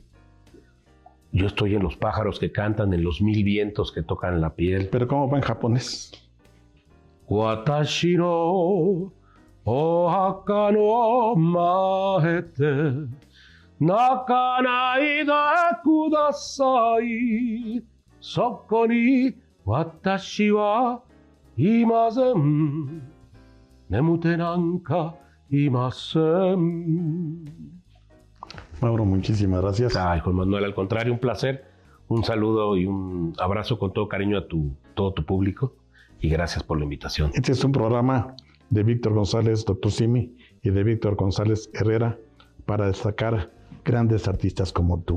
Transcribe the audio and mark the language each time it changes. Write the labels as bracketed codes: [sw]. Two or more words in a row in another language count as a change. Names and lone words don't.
[es] Yo estoy en los pájaros que cantan, en los 1000 vientos que tocan la piel. ¿Pero cómo va en japonés? [ja] 私のお墓の前で泣かないでください そこに私はいません 眠ってなんかいません. [es] Mauro, muchísimas gracias. Ay, Juan Manuel, al contrario, un placer. Un saludo y un abrazo con todo cariño a todo tu público, y gracias por la invitación. Este es un programa de Víctor González, Dr. Simi, y de Víctor González Herrera, para destacar grandes artistas como tú.